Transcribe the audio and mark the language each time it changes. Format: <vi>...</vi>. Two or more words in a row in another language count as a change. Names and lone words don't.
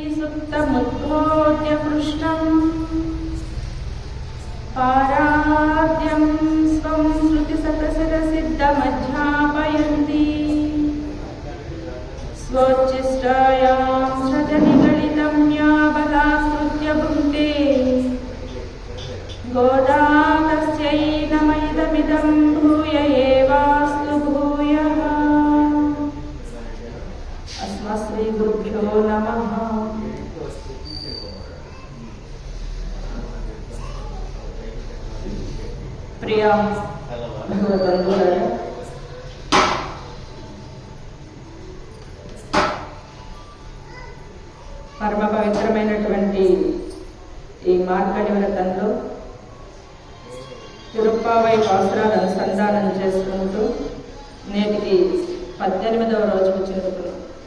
<sa>सुप्तमुद्बोध्य कृष्णं पाराद्यं स्वं श्रुतिसतशिरसिद्धमध्यापयन्ति स्वोच्छिष्टायां सृजनिगलितं या बलास्तुत्य भुङ्क्ते गोदा तस्यै नम इदमिदं भूय एवास्तु भूयः। अस्मत् श्री गुरुभ्यो नमः।</sa> <te>ప్రియ భగవద్బంధులారా, పరమ పవిత్రమైనటువంటి ఈ మార్గడి వ్రతంలో తిరుప్పావై పాసురాలు అనుసంధానం చేసుకుంటూ నేటికి 18వ రోజుకు చేరుకున్నాం.</te>